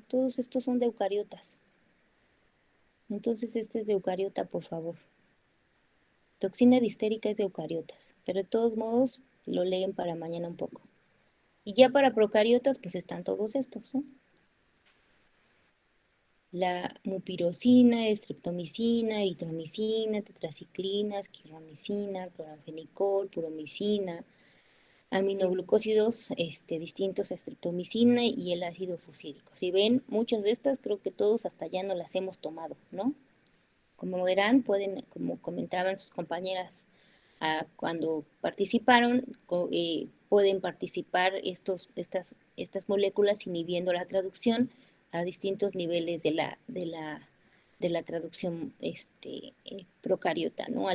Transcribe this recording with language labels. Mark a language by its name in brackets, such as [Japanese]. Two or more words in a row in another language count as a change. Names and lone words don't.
[Spanish] Todos estos son de eucariotas. Entonces, este es de eucariota, por favor. Toxina diftérica es de eucariotas, pero de todos modos, lo leen para mañana un poco. Y ya para procariotas, pues están todos estos, ¿no? La mupirocina, estreptomicina, eritromicina, tetraciclina, esquilomicina, cloranfenicol, puromicina, aminoglucósidos distintos a estreptomicina y el ácido fusídico. Si ven, muchas de estas creo que todos hasta ya no las hemos tomado, ¿no? Como verán, pueden, como comentaban sus compañeras cuando participaron, pueden participar estas moléculas inhibiendo la traducción a distintos niveles de la traducción procariota, ¿no?